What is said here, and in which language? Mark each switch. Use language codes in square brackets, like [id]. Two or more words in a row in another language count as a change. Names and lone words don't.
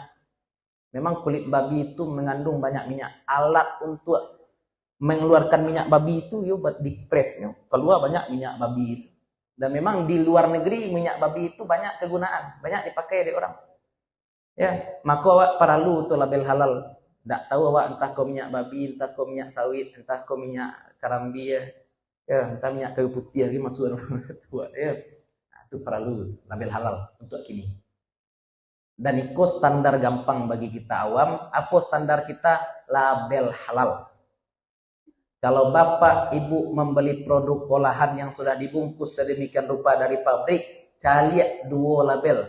[id] Memang kulit babi itu mengandung banyak minyak. Alat untuk mengeluarkan minyak babi itu buat dipresnya keluar banyak minyak babi itu. Dan memang di luar negeri minyak babi itu banyak kegunaan, banyak dipakai oleh orang. [min] Ya, maka awak perlu tu label halal. Tak tahu awak entah kau minyak babi, entah kau minyak sawit, entah kau minyak karambi ya, entah minyak kayu putih lagi masuk ya. [id] Nah, itu perlu label halal untuk kini. Dan itu standar gampang bagi kita awam. Apa standar kita? Label halal. Kalau bapak ibu membeli produk olahan yang sudah dibungkus sedemikian rupa dari pabrik, cari dua label.